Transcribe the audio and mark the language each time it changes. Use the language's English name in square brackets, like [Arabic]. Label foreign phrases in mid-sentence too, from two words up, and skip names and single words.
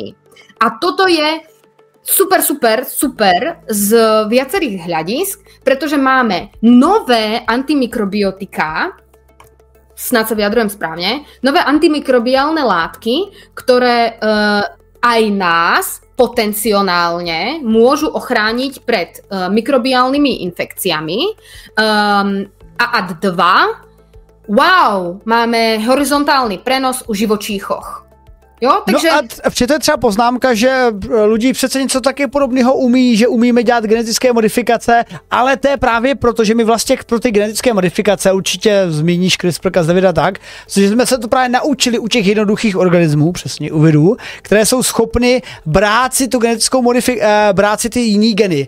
[Slovak] A toto je super z viacerých hľadisk, pretože máme nové antimikrobiotiká, snad sa vyjadrujem správne, nové antimikrobiálne látky, ktoré aj nás potenciálne môžu ochrániť pred mikrobiálnymi infekciami. A ad 2, wow, máme horizontálny prenos u živočíchoch. [Czech] Jo, takže... No a včetně je třeba poznámka, že lidi přece něco taky podobného umí, že umíme dělat genetické modifikace, ale to je právě proto, že my vlastně pro ty genetické modifikace určitě zmíníš CRISPR-Cas9 a tak, protože jsme se to právě naučili u těch jednoduchých organismů, přesně u virů, které jsou schopny brát si tu genetickou brát si ty jiný geny.